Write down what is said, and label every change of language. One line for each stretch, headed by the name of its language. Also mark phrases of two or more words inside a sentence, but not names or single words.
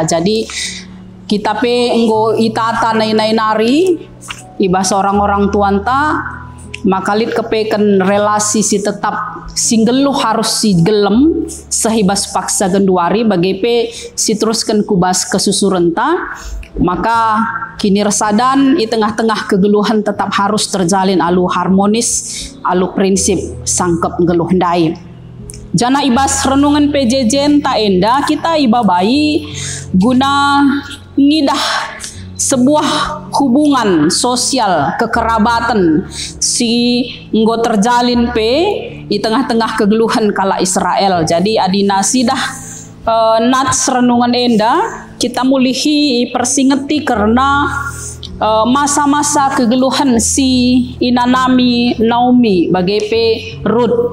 Batak Karo: Jadi kita pe nggo itata nai-nari ibas orang-orang tuanta maka lid kepeken relasi si tetap singgeluh harus si gelem sehibas paksa genduari bagepe si teruskan kubas kesusurenta maka kini resadan di tengah-tengah kegeluhan tetap harus terjalin alu harmonis alu prinsip sangkep geluh ndai. Jana ibas renungan PJJ ta enda kita ibabai guna ngidah
Indonesian: sebuah hubungan sosial kekerabatan
Batak Karo: si nggo terjalin pe di tengah-tengah kegeluhan kala Israel. Jadi adina sidah nats renungan enda kita mulihi persingeti karena masa-masa kegeluhan si inanami Naomi bagepe Ruth.